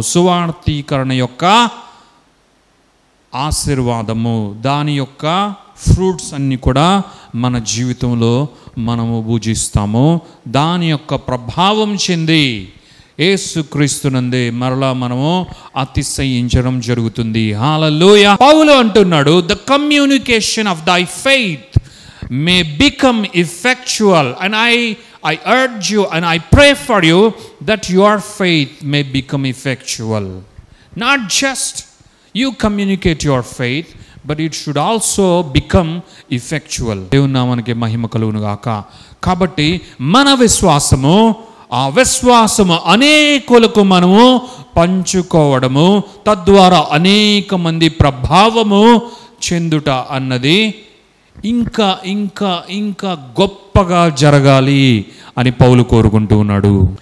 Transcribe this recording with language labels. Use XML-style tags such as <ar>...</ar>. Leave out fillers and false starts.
<te>సువార్తీకరణ యొక్క ఆశీర్వాదము, దాని యొక్క ఫ్రూట్స్ అన్నీ కూడా మన జీవితంలో మనము భుజిస్తాము. దాని యొక్క ప్రభావం చెంది యేసుక్రీస్తునందే మరలా మనము అతిశయించడం జరుగుతుంది. హల్లెలూయా. పౌలు అంటున్నాడు,</te> <en>The communication of thy faith may become effectual, and I urge you and I pray for you that your faith may become effectual. Not just you communicate your faith, but it should also become effectual.</en> <te>దేవుని నామానికి మహిమ కలుగును గాక. కాబట్టి మన విశ్వాసము, ఆ విశ్వాసము అనేకులకు మనము పంచుకోవడము, తద్వారా అనేక మంది ప్రభావము చెందుట అన్నది ఇంకా ఇంకా ఇంకా గొప్పగా జరగాలి అని పౌలు కోరుకుంటూ ఉన్నాడు.</te>